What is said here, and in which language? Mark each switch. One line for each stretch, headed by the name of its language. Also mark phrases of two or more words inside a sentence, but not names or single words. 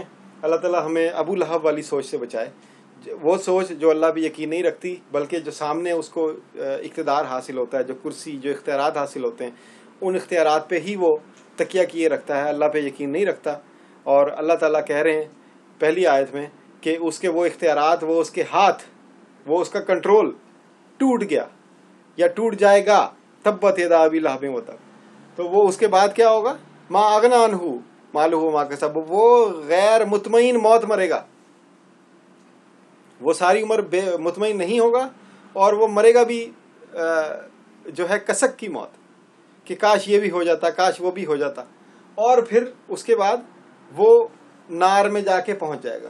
Urdu: اللہ تعالیٰ ہمیں ابو لہب والی سوچ سے بچائے، وہ سوچ جو اللہ بھی یقین نہیں رکھتی بلکہ جو سامنے اس کو اقتدار حاصل ہوتا ہے، جو کرسی، جو اختیارات حاصل ہوتے ہیں، ان اختیارات پہ ہی وہ تکیہ کیے رکھتا ہے، اللہ پہ یقین نہیں رکھتا. اور اللہ تعالیٰ کہہ رہے ہیں پہلی آیت میں کہ اس کے وہ اختیارات، وہ اس کے ہاتھ، وہ اس کا کنٹرول ٹوٹ گیا یا ٹوٹ جائے گا.
Arabic: تبت یدا ابی لہب و تب.
Urdu: تو وہ اس کے بعد کیا ہوگا؟
Arabic: ما أغنى عنه ماله ما كسب,
Urdu: وہ غیر مطمئن موت مرے گا، وہ ساری عمر مطمئن نہیں ہوگا اور وہ مرے گا بھی جو ہے کسک کی موت، کہ کاش یہ بھی ہو جاتا، کاش وہ بھی ہو جاتا، اور پھر اس کے بعد وہ نار میں جاکے پہنچ جائے گا.